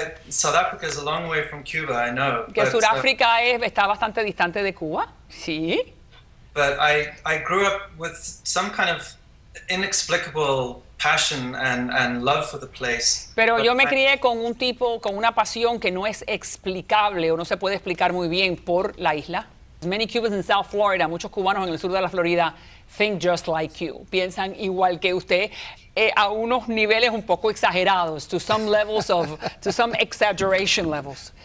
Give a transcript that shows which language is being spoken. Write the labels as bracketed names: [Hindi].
[English] South Africa is a long way from Cuba, I know. [Spanish] Que Sudáfrica está bastante distante de Cuba, sí. [English] But I grew up with some kind of inexplicable passion and love for the place. [Spanish] Pero yo me crié con una pasión que no es explicable o no se puede explicar muy bien por la isla. [English] Many Cubans in South Florida, [Spanish] muchos cubanos en el sur de la Florida, [English] think just like you. [Spanish] Piensan igual que usted, a unos niveles un poco exagerados, [English] to some exaggeration levels.